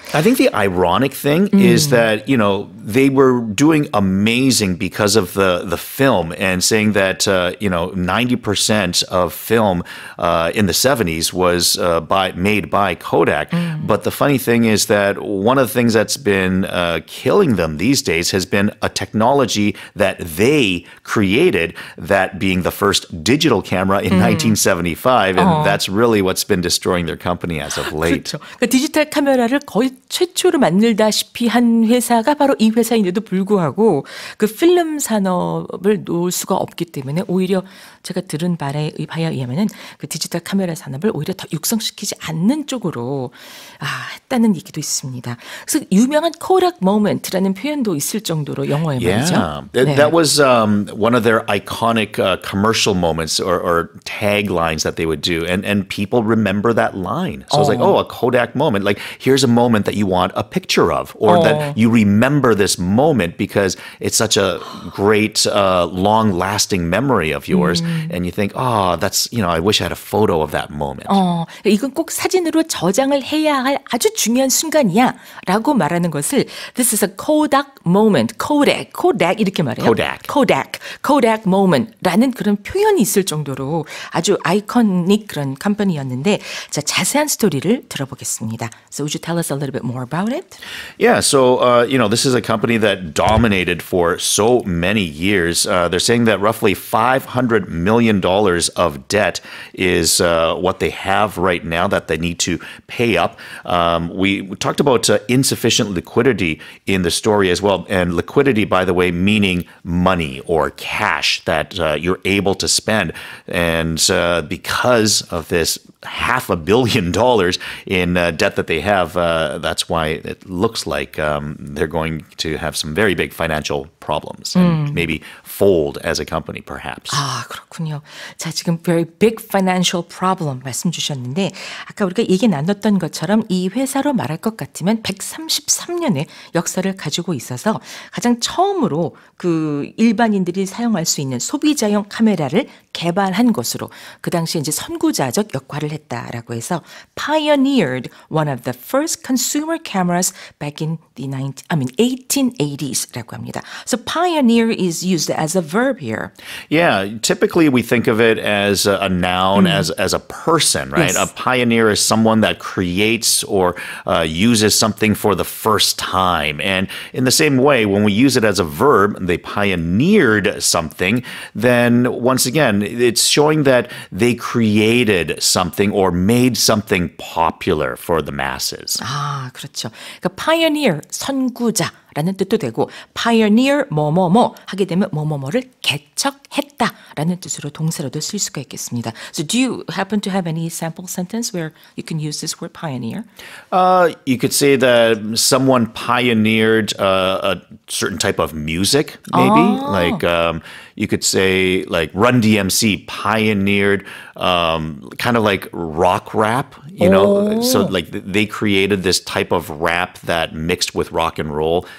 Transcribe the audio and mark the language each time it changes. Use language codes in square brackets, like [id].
[en] I think the ironic thing is that, you know, they were doing amazing because of the film and saying that, you know, 90% of film in the 70s was made by Kodak. But the funny thing is that one of the things that's been killing them these days has been a technology that they created, that being the first digital camera in 1975. And that's really what's been destroying their company as of late. [ko] 그렇죠. 그러니까 디지털 카메라를 거의 최초로 만들다시피 한 회사가 바로 이 회사인데도 불구하고 그 필름 산업을 놓을 수가 없기 때문에 오히려 제가 들은 바에 의하면은 그 디지털 카메라 산업을 오히려 더 육성시키지 않는 쪽으로 했다는 얘기도 있습니다. 그래서 유명한 Kodak moment라는 표현도 있을 정도로 영어에 말이죠. [en] Yeah, that was one of their iconic commercial moments or taglines that they would do, and people remember that line. So it's like, oh, a Kodak moment. Like, here's a moment that you want a picture of, or that you remember this moment because it's such a great, long-lasting memory of yours. And you think, oh, that's, you know, I wish I had a photo of that moment. [ko] 이건 꼭 사진으로 저장을 해야 할 아주 중요한 순간이야 라고 말하는 것을 [en] This is a Kodak moment. [ko] Kodak 이렇게 말해요. Kodak moment 라는 그런 표현이 있을 정도로 아주 아이코닉 그런 컴퍼니였는데 자, 자세한 스토리를 들어보겠습니다. [en] So would you tell us a little bit more about it? Yeah, so, you know, this is a company that dominated for so many years. They're saying that roughly $500 million of debt is what they have right now that they need to pay up. We talked about insufficient liquidity in the story as well. And liquidity, by the way, meaning money or cash that you're able to spend. And because of this $500 million in debt that they have, that's why it looks like they're going to have some very big financial problems and maybe fold as a company, perhaps. [ko] 그렇군요. 자, 지금 [en] very big financial problem [ko] 말씀 주셨는데 아까 우리가 얘기 나눴던 것처럼 이 회사로 말할 것 같으면 133년의 역사를 가지고 있어서 가장 처음으로 그 일반인들이 사용할 수 있는 소비자용 카메라를 개발한 것으로 그 당시에 이제 선구자적 역할을 했다라고 해서 [en] pioneered one of the first consumer cameras back in the 1880s [ko] 라고 합니다. [en] So pioneer is used as a verb here. Yeah, typically we think of it as a noun, as a person, right? Yes. A pioneer is someone that creates or uses something for the first time. And in the same way, when we use it as a verb, they pioneered something, then once again, it's showing that they created something or made something popular for the masses. [ko] 그렇죠. 그러니까 pioneer, 선구자라는 뜻도 되고 pioneer 뭐뭐뭐 하게 되면 뭐뭐뭐를 개척했다라는 뜻으로 동사로도 쓸 수가 있겠습니다. [en] So do you happen to have any sample sentence where you can use this word pioneer? You could say that someone pioneered a certain type of music, maybe. Like you could say like Run DMC pioneered kind of like rock rap, you know? So like they created this type of rap that mixed with rock and roll.